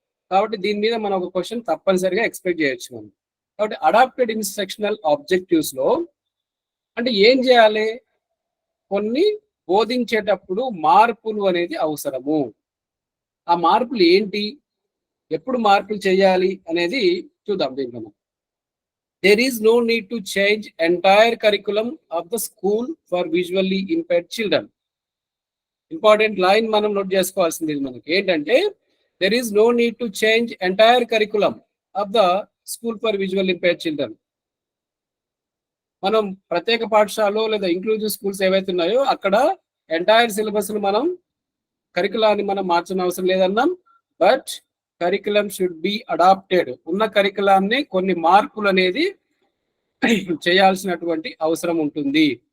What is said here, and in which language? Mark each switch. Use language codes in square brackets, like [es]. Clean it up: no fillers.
[te] కాబట్టి దీని మీద మనం ఒక క్వశ్చన్ తప్పనిసరిగా ఎక్స్పెక్ట్ చేయొచ్చు మనం. కాబట్టి అడాప్టెడ్ ఇన్స్ట్రక్షనల్ ఆబ్జెక్టివ్స్ లో అంటే ఏం చేయాలి, కొన్ని బోధించేటప్పుడు మార్పులు అనేది అవసరము. ఆ మార్పులు ఏంటి, ఎప్పుడు మార్పులు చేయాలి అనేది చూద్దాం దీంట్లో. [en] There is no need to change entire curriculum of the school for visually impaired children. [te] Important line మనం నోట్ చేసుకోవాల్సింది మనకి ఏంటంటే, [en] there is no need to change entire curriculum of the school for visually impaired children. [te] మనం ప్రత్యేక పాఠశాలలో లేదా inclusive schools ఏవైతే ఉన్నాయో అక్కడ ఎంటైర్ సిలబస్ మనం కరికులాన్ని మనం మార్చిన అవసరం లేదన్నాం. [en] But curriculum should be adapted. [te] ఉన్న కరికులాన్ని కొన్ని మార్పులు అనేది చేయాల్సినటువంటి అవసరం ఉంటుంది.